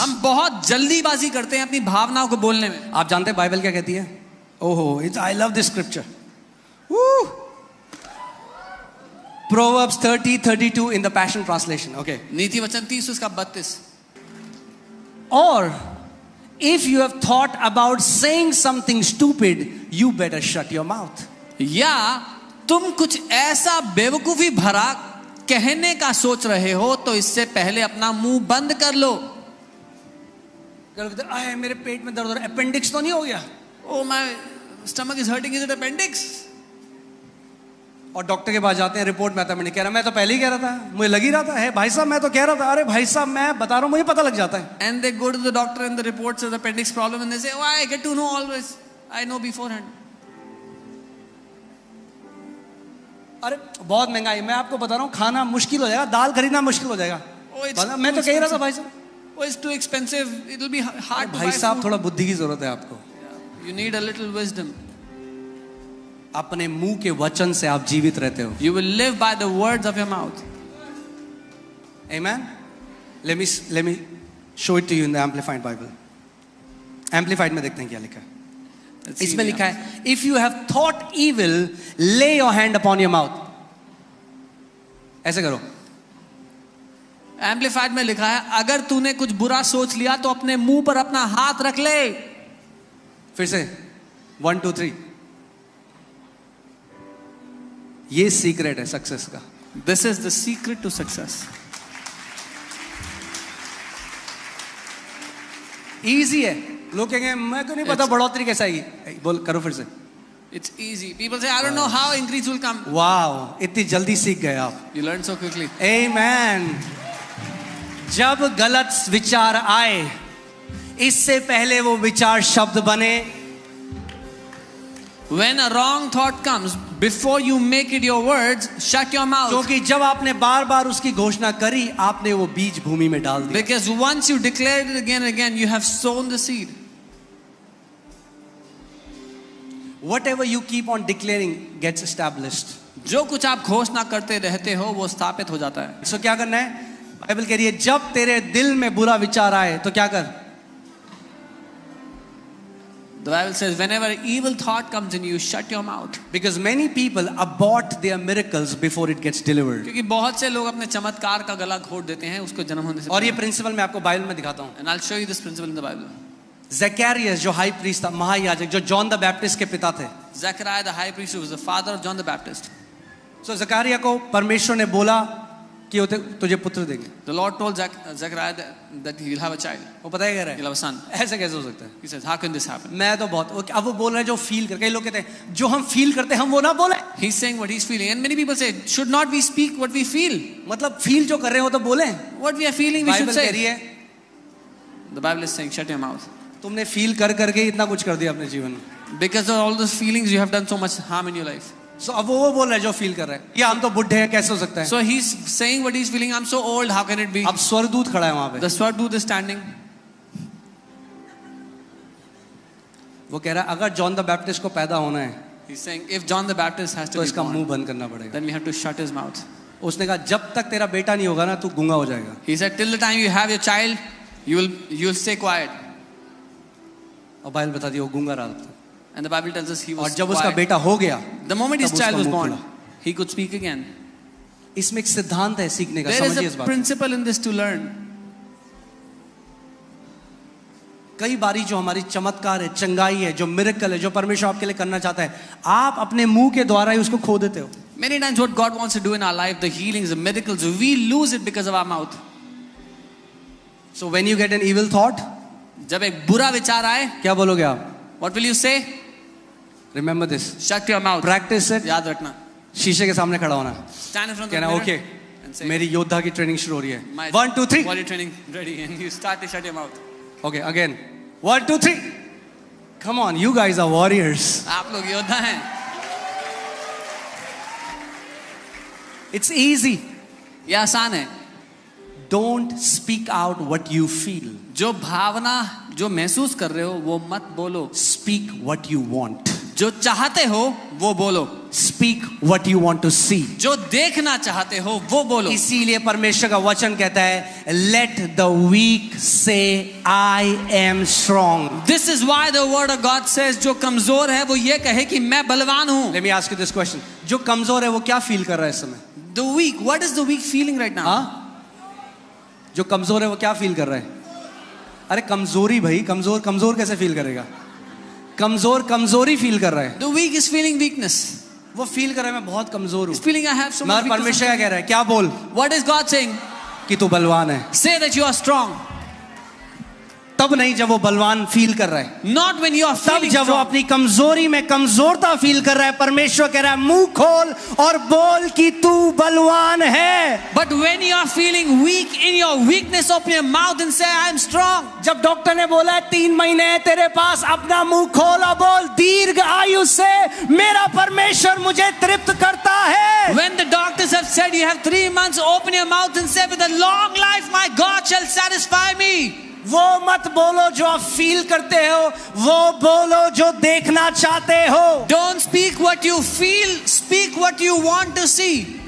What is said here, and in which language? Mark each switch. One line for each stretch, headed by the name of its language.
Hindi: हम बहुत जल्दीबाजी करते हैं अपनी भावनाओं को बोलने में. आप जानते हैं बाइबल क्या कहती है?
English: ओहो, I love this scripture. Woo! Proverbs 30:32 in the Passion Translation. Okay.
Hindi: नीति वचन 30 उसका 32.
English: Or if you have thought about saying something stupid, you better shut your mouth.
Hindi: या तुम कुछ ऐसा बेवकूफी भरा कहने का सोच रहे हो तो इससे पहले अपना मुंह बंद कर लो. आए मेरे पेट में दर्द हो रहा है. अपेंडिक्स तो नहीं हो गया?
English: Oh, my stomach is hurting. Is it appendix?
Hindi: और डॉक्टर के पास जाते हैं, रिपोर्ट में आता है मैंने कह रहा, मैं तो पहले ही कह रहा था, मुझे लग ही रहा था. है भाई साहब, मैं तो कह रहा था. अरे भाई साहब, मैं बता रहा हूँ, मुझे पता लग जाता है.
English: And they go to the doctor and the report says appendix problem and they say, oh, I get to know always. I know beforehand.
Hindi: अरे बहुत महंगाई. मैं आपको बता रहा हूँ, खाना मुश्किल हो जाएगा, दाल खरीदना मुश्किल हो जाएगा. मैं तो कह रहा था भाई साहब.
English: Oh, it's too expensive. It will be hard to buy
Hindi: भाई साहब,
English: food.
Hindi: थोड़ा बुद्धि की जरूरत है आपको.
English: You need a little wisdom.
Hindi: अपने मुंह के वचन से आप जीवित रहते हो.
English: You will live by the words of your mouth. Amen. Let me show it to you in the Amplified Bible.
Hindi: Amplified में देखते हैं क्या लिखा है.
English: Let's see
Hindi: इसमें
English: the
Hindi: लिखा है,
English: if you have thought evil, lay your hand upon your mouth.
Hindi: ऐसे करो. Amplified में लिखा है, अगर तूने कुछ बुरा सोच लिया तो अपने मुंह पर अपना हाथ रख ले. फिर से 1 2 3. ये सीक्रेट है सक्सेस का.
English: This is the secret to success.
Hindi: Easy है. लोग कहेंगे मैं को नहीं पता बढ़ोतरी कैसे आएगी. बोल करो फिर से.
English: It's easy. People say, I don't know how increase will come.
Hindi: वाह, इतनी जल्दी सीख गए आप.
English: You learn so quickly.
Hindi: Amen. जब गलत विचार आए, इससे पहले वो विचार शब्द बने.
English: When a wrong thought comes, before you make it your words, shut your mouth.
Hindi: क्योंकि जब आपने बार बार उसकी घोषणा करी, आपने वो बीज भूमि में डाल दिया.
English: Because once you declare it again and again, you have sown the seed. Whatever you keep on declaring gets established.
Hindi: जो कुछ आप घोषणा करते रहते हो वो स्थापित हो जाता है. So क्या करना है? बाइबल कह रही है जब तेरे दिल में बुरा विचार आए तो क्या कर?
English: The Bible says whenever evil thought comes in you, shut your mouth. Because many people abort their miracles before it gets delivered.
Hindi: क्योंकि बहुत से लोग अपने चमत्कार का गला घोट देते हैं उसको जन्म होने से. और ये प्रिंसिपल मैं आपको बाइबल में दिखाता हूँ.
English: And I'll show you this principle in the Bible.
Hindi: Zakaria जो हाई प्रीस्ट था, महायाजक, जो जॉन द बैप्टिस्ट के पिता थे.
English: Zechariah the high priest who was the father of John the Baptist.
Hindi: So Zakaria को परमेश्वर ने बोला कि तुझे पुत्र देंगे.
English: The Lord told Zechariah that he will have a child.
Hindi: वो पता है क्या रहा
English: He'll have a son.
Hindi: है? ऐसे कैसे हो सकता है?
English: He says, how can this happen?
Hindi: मैं तो बहुत, अब वो बोल रहे हैं जो फील कर. कई लोग कहते हैं जो हम फील करते हैं हम वो ना बोले.
English: He's saying what he's feeling, and many people say, should not we speak what we feel?
Hindi: मतलब फील जो कर रहे हो तो बोले.
English: What we are feeling, we should
Hindi: Bible कह रही
English: say.
Hindi: है
English: The Bible is saying, shut your mouth.
Hindi: तुमने फील कर करके इतना कुछ कर दिया अपने जीवन में.
English: Because of all those feelings, you have done so much harm in your life.
Hindi: So अब वो बोल रहा है जो फील कर रहा है. या हम तो बुढ़े हैं, कैसे हो सकता है?
English: So he's saying what he's feeling. I'm so old. How can it be?
Hindi: अब स्वर्गदूत खड़ा है वहां पे.
English: The Swarduta is standing.
Hindi: वो कह रहा है अगर जॉन द बैप्टिस्ट को पैदा होना है
English: He's saying, if John the Baptist has to
Hindi: तो
English: be
Hindi: इसका
English: born,
Hindi: मुंह बंद करना पड़ेगा.
English: then we have to shut his mouth.
Hindi: उसने कहा जब तक तेरा बेटा नहीं होगा ना तू गूंगा हो जाएगा.
English: He said, till the time you have your child, you'll stay quiet.
Hindi: और बाइबल बताती है वो गूंगा रहा था.
English: And the Bible tells us he
Hindi: और
English: was
Hindi: जब उसका
English: quiet.
Hindi: बेटा हो गया
English: The moment his
Hindi: तब
English: child
Hindi: उसका
English: was
Hindi: मुंह
English: born,
Hindi: खुला.
English: he could speak again.
Hindi: इसमें एक सिद्धांत है सीखने का.
English: There is
Hindi: समझिए इस
English: a
Hindi: बात को.
English: principle in this to learn.
Hindi: कई बारी जो हमारी चमत्कार है, चंगाई है, जो मिरेकल है, जो परमेश्वर आपके लिए करना चाहता है, आप अपने मुंह के द्वारा ही उसको खो देते हो.
English: Many times what God wants to do in our life, the healings, the miracles, we lose it because of our mouth. So when you get an evil thought,
Hindi: जब एक बुरा विचार आए, क्या बोलोगे आप?
English: what will you say? Remember this. Shut your mouth. Practice it.
Hindi: याद रखना. शीशे के सामने खड़ा होना.
English: Stand in front of the
Hindi: कहना
English: mirror okay and say,
Hindi: मेरी योद्धा की ट्रेनिंग शुरू हो रही है.
English: my 1 2 3. body training ready, and you start to shut your mouth. Okay, again. 1 2 3. Come on, you guys are warriors.
Hindi: आप लोग योद्धा हैं.
English: It's easy.
Hindi: ये आसान है.
English: Don't speak out what you feel.
Hindi: जो भावना जो महसूस कर रहे हो वो मत बोलो.
English: Speak what you want.
Hindi: जो चाहते हो वो बोलो.
English: Speak what you want to see.
Hindi: जो देखना चाहते हो वो बोलो. इसीलिए परमेश्वर का वचन कहता है
English: Let the weak say I am strong. This is why the word of God says
Hindi: जो कमजोर है वो ये कहे कि मैं बलवान हूँ.
English: Let me ask you this question.
Hindi: जो कमजोर है वो क्या फील कर रहा है इस समय?
English: The weak, what is the weak feeling right now?
Hindi: हाँ? जो कमजोर है वो क्या फील कर रहा है? अरे कमजोरी भाई, कमजोर कैसे फील करेगा? कमजोरी फील कर रहा है.
English: The weak is feeling weakness.
Hindi: वो फील कर रहा है मैं बहुत कमजोर हूँ.
English: He's feeling I have so much
Hindi: मगर
English: weakness.
Hindi: परमेश्वर क्या कह रहा है? क्या बोल?
English: What is God saying?
Hindi: कि तू बलवान है.
English: Say that you are strong.
Hindi: तब नहीं जब वो बलवान फील कर रहा है.
English: Not when you are
Hindi: तब
English: feeling
Hindi: जब वो
English: strong.
Hindi: अपनी कमजोरी में कमजोरता फील कर रहा है. परमेश्वर कह रहा है मुंह खोल और बोल कि तू बलवान है.
English: But when you are feeling weak in your weakness, open your mouth and say I am strong.
Hindi: जब डॉक्टर ने बोला है 3 महीने है तेरे पास, अपना मुंह खोल और बोल दीर्घ आयु से मेरा परमेश्वर मुझे तृप्त करता है.
English: When the doctors have said you have 3 months, open your mouth and say with a long life my God shall satisfy me.
Hindi: वो मत बोलो जो आप फील करते हो, वो बोलो जो देखना चाहते हो.
English: Don't speak what you feel, speak what you want to see.